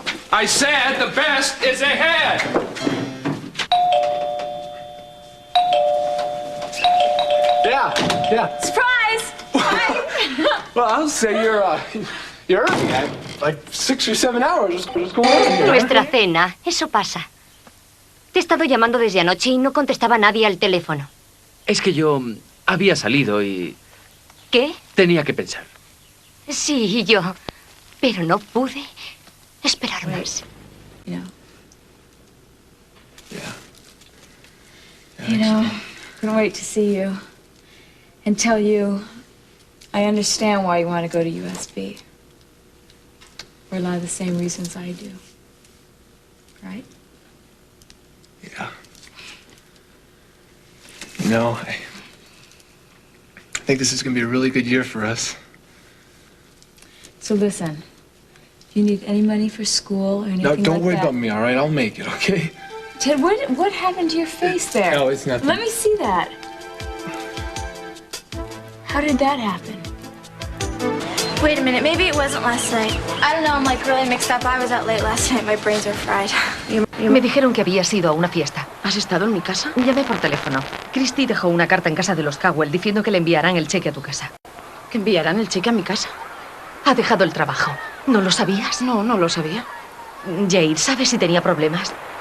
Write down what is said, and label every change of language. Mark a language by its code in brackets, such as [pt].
[en] I said the best is ahead. Yeah. Surprise! Well, I'll say you're early. Like 6 or 7 hours. What's going on here? [es] Nuestra cena, eso pasa. Te he estado llamando desde anoche y no contestaba nadie al teléfono. Es que yo había salido y... ¿Qué? Tenía que pensar. Sí, yo. Pero no pude esperar más. [en] You know. Yeah. You know, I'm gonna wait to see you and tell you I understand why you want to go to USB. For a lot of the same reasons I do. Right? Yeah. You know, I think this is going to be a really good year for us. So listen, if you need any money for school or anything No, don't like worry that... about me, all right? I'll make it, okay? Ted, what happened to your face there? No, it's nothing. Let me see that. How did that happen? Wait a minute, maybe it wasn't last night. I don't know, I'm like really mixed up. I was out late last night, my brains are fried. [es] Me dijeron que habías ido a una fiesta. ¿Has estado en mi casa? Llamé por teléfono. Christy dejó una carta en casa de los Cowell diciendo que le enviarán el cheque a tu casa. ¿Que enviarán el cheque a mi casa? Ha dejado el trabajo. ¿No lo sabías? No, no lo sabía. Jade, ¿sabes si tenía problemas?